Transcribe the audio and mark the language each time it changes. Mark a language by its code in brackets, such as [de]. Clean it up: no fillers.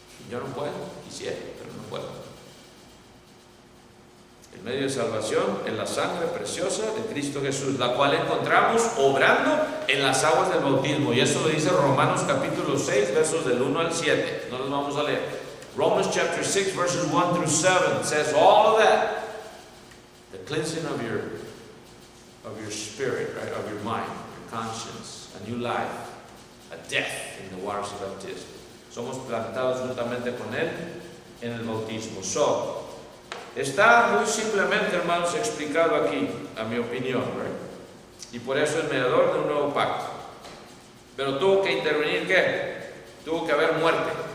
[es] Yo no puedo, quisiera, pero no puedo. El medio de salvación es la sangre preciosa de Cristo Jesús, la cual encontramos obrando en las aguas del bautismo. Y eso lo dice Romanos capítulo 6, versos del 1 al 7. No los vamos a leer. [en] Romans chapter 6, verses 1 through 7 says all of that. The cleansing of your spirit, right? Of your mind, your conscience, a new life, a death in the waters of baptism. [es] Somos plantados juntamente con Él en el bautismo. Está muy simplemente, hermanos, explicado aquí, a mi opinión, right? Y por eso es mediador de un nuevo pacto. Pero tuvo que intervenir, ¿qué? Tuvo que haber muerte.